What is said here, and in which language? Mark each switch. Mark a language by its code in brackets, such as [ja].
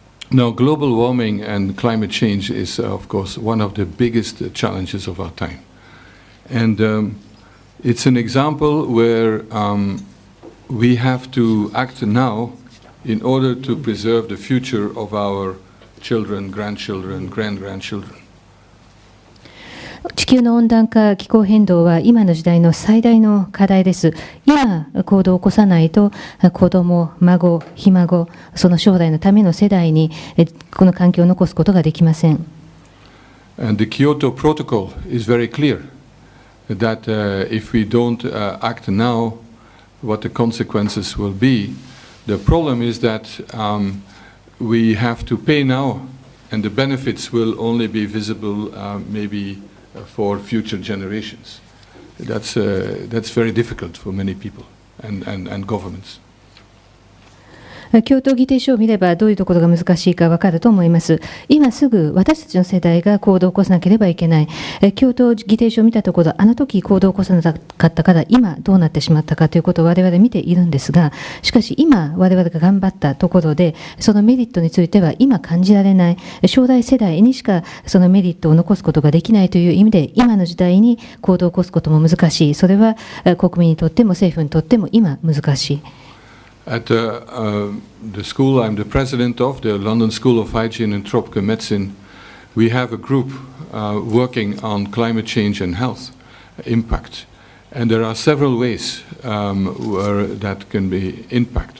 [en] Now, global warming and climate change is, of course, one of the biggest challenges of our time. And it's an example where we have to act now in order to preserve the future of our children, grandchildren, grand-grandchildren. [ja] 地球の温暖化、気候変動は今の時代の最大の課題です。今、行動を起こさないと、子供、孫、ひ孫、その将来のための世代にこの環境を残すことができません。 [en] And the Kyoto Protocol is very clear that if we don't act now, what the consequences will be. The problem is that we have to pay now, and the benefits will only be visible maybe for future generations. That's very difficult for many people and governments. [ja] 京都議定書を見ればどういうところが難しいか分かると思います。今すぐ私たちの世代が行動を起こさなければいけない。京都議定書を見たところ、あの時行動を起こさなかったから今どうなってしまったかということを我々見ているんですが、しかし今我々が頑張ったところでそのメリットについては今感じられない。将来世代にしかそのメリットを残すことができないという意味で、今の時代に行動を起こすことも難しい。それは国民にとっても政府にとっても今難しい。 [en] At the school I'm the president of, the London School of Hygiene and Tropical Medicine, we have a group working on climate change and health. impact. And there are several ways where that can be impact.